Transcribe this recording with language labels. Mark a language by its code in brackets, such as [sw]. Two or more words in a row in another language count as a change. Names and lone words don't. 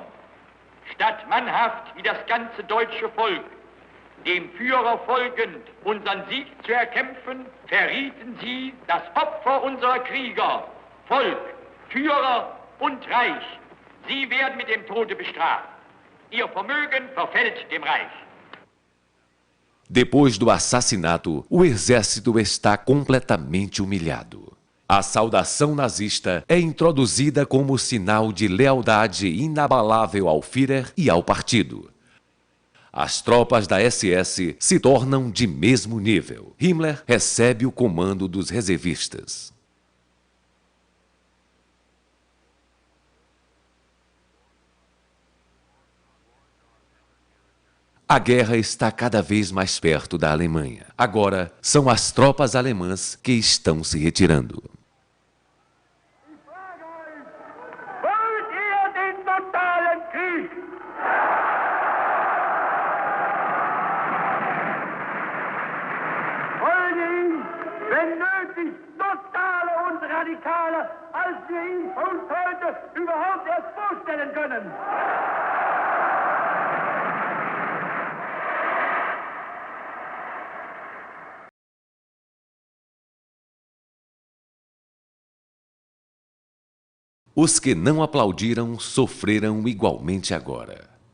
[de] Statt mannhaft wie das ganze deutsche Volk dem Führer folgend unseren Sieg zu erkämpfen, verrieten sie das Opfer unserer Krieger, Volk, Führer und Reich. Sie werden mit dem Tode bestraft. Ihr Vermögen verfällt dem Reich. [pt] Depois do assassinato, o exército está completamente humilhado. A saudação nazista é introduzida como sinal de lealdade inabalável ao Führer e ao partido. As tropas da SS se tornam de mesmo nível. Himmler recebe o comando dos reservistas. A guerra está cada vez mais perto da Alemanha. Agora, são as tropas alemãs que estão se retirando. [de] Wollt ihr den totalen Krieg? Wollt ihr ihn, wenn nötig, totaler und radikaler, als wir ihn uns heute überhaupt erst vorstellen können? [pt] Os que não aplaudiram sofreram igualmente agora.